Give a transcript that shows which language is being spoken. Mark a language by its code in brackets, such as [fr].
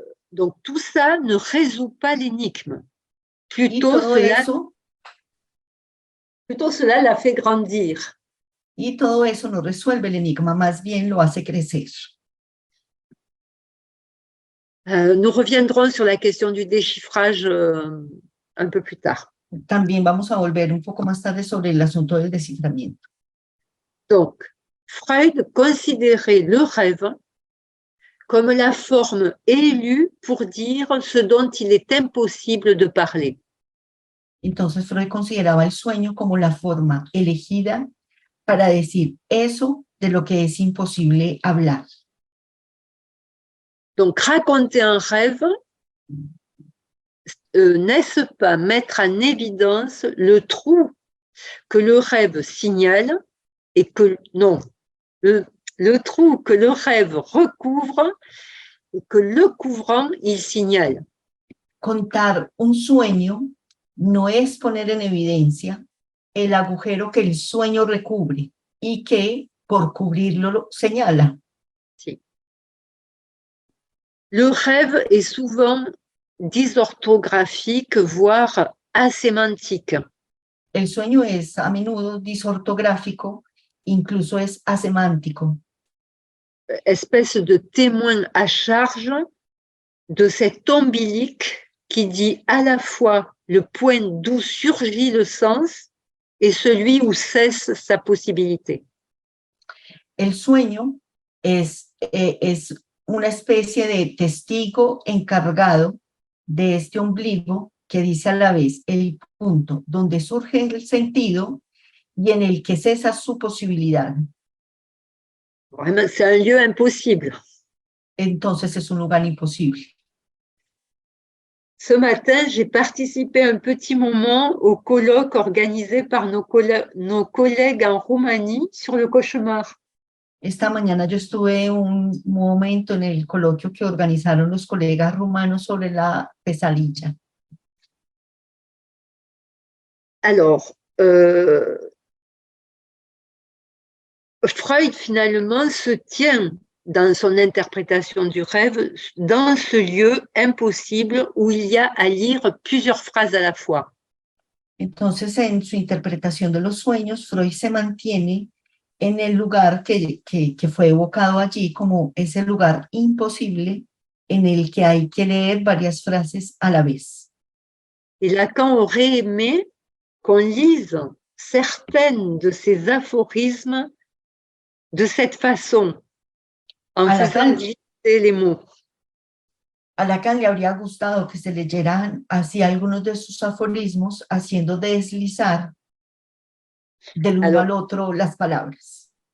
[fr] Donc tout ça ne résout pas l'énigme. Plutôt cela la fait grandir. [es] Y todo eso no resuelve el enigma, más bien lo hace crecer. [fr] Nous reviendrons sur la question du déchiffrage un peu plus tard. [es] También vamos a volver un poco más tarde sobre el asunto del desciframiento. [fr] Donc, Freud considérait le rêve comme la forme élue pour dire ce dont il est impossible de parler. [es] Entonces Freud consideraba el sueño como la forma elegida para decir eso de lo que es imposible hablar. [fr] Donc, raconter un rêve, n'est-ce pas mettre en évidence le trou que le rêve signale et que, non, le trou que le rêve recouvre et que le couvrant, il signale. [es] Contar un sueño no es poner en evidencia el agujero que el sueño recubre y que por cubrirlo lo señala. Sí. [fr] Le rêve est souvent dysorthographique, voire asémantique. [es] El sueño es a menudo disortográfico, incluso es asemántico. [fr] Espèce de témoin à charge de cet ombilique qui dit à la fois le point d'où surgit le sens et celui où cesse sa possibilité. [es] El sueño es una especie de testigo encargado de este ombligo que dice a la vez el punto donde surge el sentido y en el que cesa su posibilidad. [fr] Vraiment, c'est un lieu impossible. [es] Entonces es un lugar imposible. [fr] Ce matin, j'ai participé un petit moment au colloque organisé par nos collègues en Roumanie sur le cauchemar. [es] Esta mañana yo estuve un momento en el coloquio que organizaron los colegas rumanos sobre la pesadilla. [fr] Alors, Freud finalement se tient dans son interprétation du rêve dans ce lieu impossible où il y a à lire plusieurs phrases à la fois. [es] Entonces, en su interpretación de los sueños, Freud se mantiene en el lugar que fue evocado allí como ese lugar imposible en el que hay que leer varias frases a la vez. [fr] Et Lacan aurait aimé qu'on lise certaines de ces aphorismes de cette façon, en faisant glisser les mots. [es] A Lacan le habría gustado que se leyeran así algunos de sus aforismos, haciendo deslizar del uno al otro las palabras.